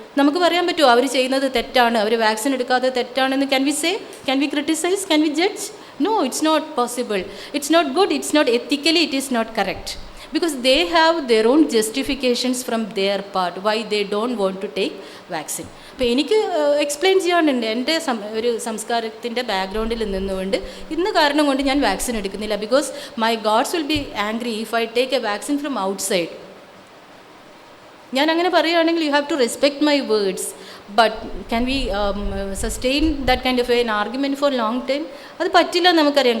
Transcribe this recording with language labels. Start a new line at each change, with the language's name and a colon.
Malayalam: നമുക്ക് പറയാൻ പറ്റുമോ അവർ ചെയ്യുന്നത് തെറ്റാണ്, അവർ വാക്സിൻ എടുക്കാതെ തെറ്റാണെന്ന്?
English: Can we criticize, can we judge? No, it's not possible. It's not good, it's not ethically, it is not correct. Because they have their own justifications from their part why they don't want to take vaccine.
Malayalam: അപ്പോൾ എനിക്ക് explain ചെയ്യാനുണ്ട് എൻ്റെ ഒരു സംസ്കാരത്തിൻ്റെ ബാക്ക്ഗ്രൗണ്ടിൽ നിന്നുകൊണ്ട് ഇന്ന കാരണം കൊണ്ട് ഞാൻ വാക്സിൻ എടുക്കുന്നില്ല.
English: Because my gods will be angry if I take a vaccine from outside.
Malayalam: ഞാൻ അങ്ങനെ പറയുകയാണെങ്കിൽ
English: You have to respect my words. But can we sustain that kind of an argument for long time?
Malayalam: അത് പറ്റില്ല, നമുക്കറിയാം.